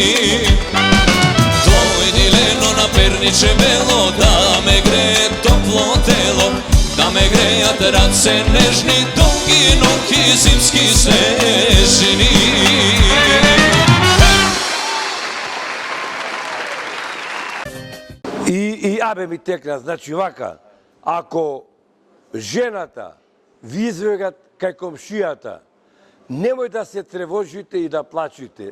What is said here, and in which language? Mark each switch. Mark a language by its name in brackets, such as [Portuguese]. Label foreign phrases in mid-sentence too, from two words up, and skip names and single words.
[Macedonian] Дојди лено на перниче бело, да ме греје топло тело, да ме грејат раце нежни, дуги ноќи зимски снежни. И абе ми текна, значи вака, ако жената ви извегат кај комшијата, немој да се тревожите и да плачите.